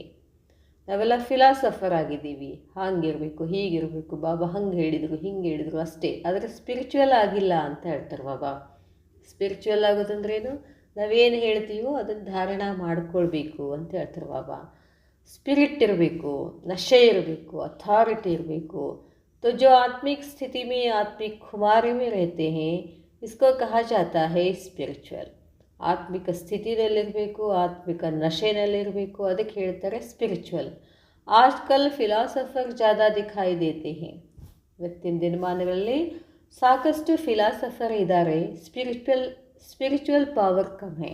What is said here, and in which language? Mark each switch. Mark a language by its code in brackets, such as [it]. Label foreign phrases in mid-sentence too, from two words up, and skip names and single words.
[kn] ನಾವೆಲ್ಲ ಫಿಲಾಸಫರ್ ಆಗಿದ್ದೀವಿ, ಹಾಗಿರಬೇಕು ಹೀಗಿರಬೇಕು, ಬಾಬಾ ಹಂಗೆ ಹೇಳಿದರು ಹಿಂಗೆ ಹೇಳಿದರು ಅಷ್ಟೇ, ಆದರೆ ಸ್ಪಿರಿಚುವಲ್ ಆಗಿಲ್ಲ ಅಂತ ಹೇಳ್ತಾರೆ ಬಾಬಾ. ಸ್ಪಿರಿಚುವಲ್ ಆಗೋದಂದ್ರೇನು? ನಾವೇನು ಹೇಳ್ತೀವೋ ಅದನ್ನು ಧಾರಣ ಮಾಡ್ಕೊಳ್ಬೇಕು ಅಂತ ಹೇಳ್ತಾರೆ ಬಾಬಾ. ಸ್ಪಿರಿಟ್ ಇರಬೇಕು, ನಶೆ ಇರಬೇಕು, ಅಥಾರಿಟಿ ಇರಬೇಕು. [hi] तो जो आत्मिक स्थिति में आत्मिक खुमारी में रहते हैं, इसको कहा जाता है स्पिरिचुअल. [kn] ಆತ್ಮಿಕ ಸ್ಥಿತಿನಲ್ಲಿರಬೇಕು, ಆತ್ಮಿಕ ನಶೆನಲ್ಲಿರಬೇಕು, ಅದಕ್ಕೆ ಹೇಳ್ತಾರೆ ಸ್ಪಿರಿಚುವಲ್. [hi] आजकल फिलॉसफर ज़्यादा दिखाई देते हैं. [kn] ಇವತ್ತಿನ ದಿನಮಾನಗಳಲ್ಲಿ ಸಾಕಷ್ಟು ಫಿಲಾಸಫರ್ ಇದ್ದಾರೆ, [en] spiritual power [kn] ಕಮ್ಮಿ.